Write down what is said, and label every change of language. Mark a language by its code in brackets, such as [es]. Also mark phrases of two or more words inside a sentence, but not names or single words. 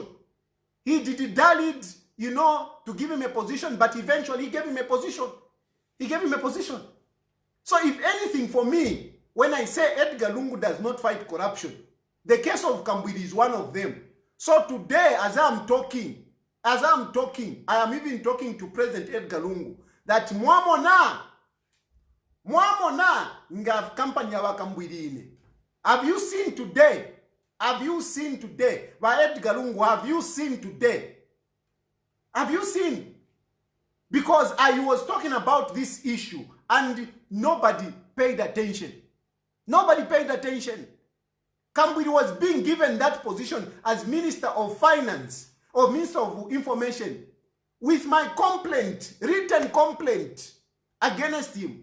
[en] He dallied, to give him a position, but eventually he gave him a position. So if anything for me, when I say Edgar Lungu does not fight corruption, the case of Kambwili is one of them. So today, as I'm talking, I am even talking to President Edgar Lungu, that [bem] mwamona nga company ya Kambwili ine. [en] Have you seen today? By Edgar Lungu, have you seen today? Have you seen? Because I was talking about this issue and nobody paid attention. Kambwili was being given that position as Minister of Finance or Minister of Information with my complaint, written complaint against him.